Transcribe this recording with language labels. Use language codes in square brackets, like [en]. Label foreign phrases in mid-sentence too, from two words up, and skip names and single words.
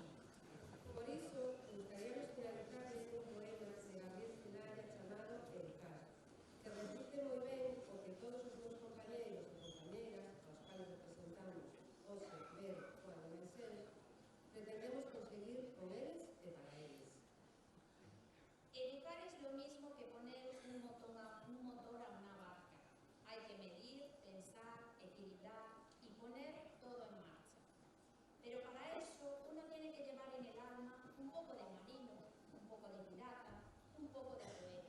[gl] Por iso, gustaríamos finalizarles un poema de Gabriel Celaya chamado Educar, que reflicte moi ben o que todos os meus compañeros e compañeras, aos cales representamos hoxe, Ver, Juan e Marcel, pretendemos conseguir con eles e para eles. [es] Educar es lo mismo que poner un motor a una barca. Hay que medir, pensar, equilibrar y poner todo en marcha. Pero para eso uno tiene que llevar en el alma un poco de marino, un poco de pirata, un poco de poeta.